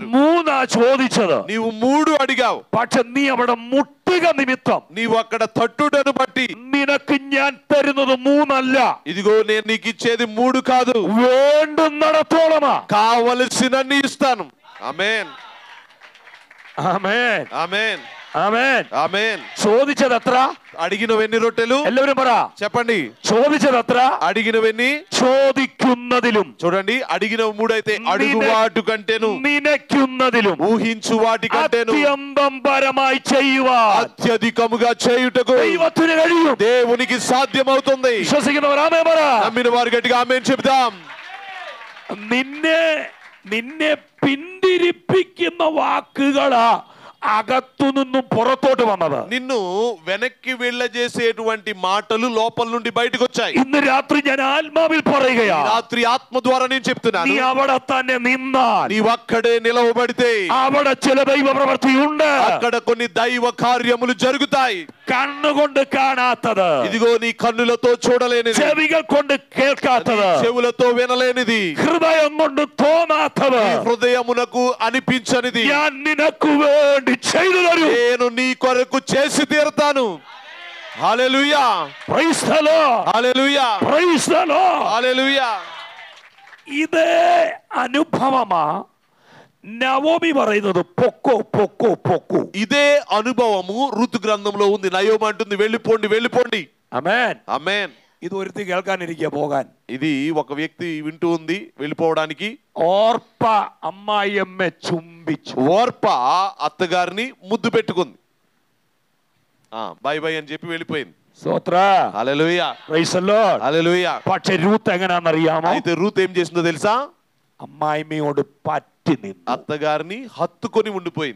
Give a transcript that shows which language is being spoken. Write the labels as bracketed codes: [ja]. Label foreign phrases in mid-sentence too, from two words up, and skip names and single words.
[ml] 3 ചോദിച്ചത്, [te] నీవు 3 అడిగావు. [ml] പക്ഷെ നീ അവിടെ മുട്ടുക നിമിത്തം [te] నీవు అక్కడ తట్టుటను బట్టి [ml] നിനക്ക് ഞാൻ തരുന്നത് 3 അല്ല. [te] ఇదిగో నేను నీకు ఇచ్చేది 3 కాదు, [ml] വേണ്ടുന്നിടത്തോളമാ. [te] కావలసినన్ని ఇస్తాను. ఆమేన్, [ml] ആമേൻ, [te] ఆమేన్, [ml] ആമേൻ. [te] ఆమేన్. [ml] ചോദിച്ചത് എത്ര? [te] అడిగినవెన్ని రొట్టెలు? [ml] എല്ലാവരും പറ. [te] చెప్పండి. [ml] ചോദിച്ചത് എത്ര? [te] అడిగినవెన్ని? [ml] ചോദിക്കുന്നതിലും. [te] చూడండి, అడిగిన 3 అయితే అడుగు వాటి కంటేను, [ml] നിനയ്ക്കുന്നതിലും, [te] ఊహించు వాటి కంటేను [ml] അത്യന്തം പരമായി ചെയ്യുവാൻ [te] అత్యధికముగా చేయుటకు [ml] ദൈവത്തിന് കഴിയും. [te] దేవునికి సాధ్యమవుతుంది. [ml] വിശ്വസിക്കുന്നവർ ആമേൻ പറ. [te] నమ్మిన వారు గట్టిగా ఆమేన్ చెప్దాం. [ml] നിന്നെ പിന്തിരിപ്പിക്കുന്ന വാക്കുകളാ അകത്തുനിന്ന് പുറത്തോട്ട് വന്നത്. [te] నిన్ను వెనక్కి వెళ్ళజేసేటువంటి మాటలు లోపల నుండి బయటకు వచ్చాయి. [ml] ഇന്ന് രാത്രി ഞാൻ ആത്മാവിൽ പറയുകയാ, [te] రాత్రి ఆత్మ ద్వారా నేను చెప్తున్నాను, [ml] നീ അവിടെ തന്നെ നിന്നാൽ, [te] నీవు అక్కడే నిలవబడితే [ml] അവിടെ ചില ദൈവ പ്രവൃത്തി ഉണ്ട്. [te] అక్కడ కొన్ని దైవ కార్యములు జరుగుతాయి. [ml] കണ്ണുകൊണ്ട് കാണാത്തത്, [te] ఇదిగో నీ కన్నులతో చూడలేనిది, [ml] ചെവികൾ കൊണ്ട് കേൾക്കാത്തത്, [te] చెవులతో వినలేనిది, [ml] ഹൃദയം കൊണ്ട് തോന്നാത്തത് [te] నీ హృదయమునకు అనిపించనిది [ml] ഞാൻ നിനക്ക് വേണ്ടി ചെയ്തു തരും. [te] నేను నీ కొరకు చేసి తీరుతాను. హల్లెలూయా, [en] Praise the Lord. [te] హల్లెలూయా, [en] Praise the Lord. [te] హల్లెలూయా. [ml] ഇതേ അനുഭവമാ నవోమి പറയുന്നത് പൊക്കു പൊക്കു പൊക്കു. [te] ఇదే అనుభవము ఋతు గ్రంథంలో ఉంది. నయోమి అంటుంది వెళ్ళిపోండి వెళ్ళిపోండి. ఆమేన్, ఆమేన్. [ml] ഇത് ഒരുത്തി കേൾക്കാനിരിക്കുക പോകാൻ. [te] ఇది ఒక వ్యక్తి వింటూ ఉంది వెళ్ళిపోవడానికి. [ml] ഓർപ്പ അമ്മായിയമ്മ ചുംബിച്ചു. [te] ఓర్ప అత్తగారిని ముద్దు పెట్టుకుంది. [en] bye bye [te] అని చెప్పి వెళ్ళిపోయింది. స్తోత్ర. హల్లెలూయా, [en] Praise the Lord. [te] హల్లెలూయా. [ml] പക്ഷെ రూత్ എങ്ങനെയാണെന്നറിയാമോ? [te] అయితే రూత్ ఏం చేసిందో తెలుసా? [ml] അമ്മായിമ്മയോട് പറ്റി നിന്നു. [te] అత్తగారిని హత్తుకొని ఉండిపోయింది.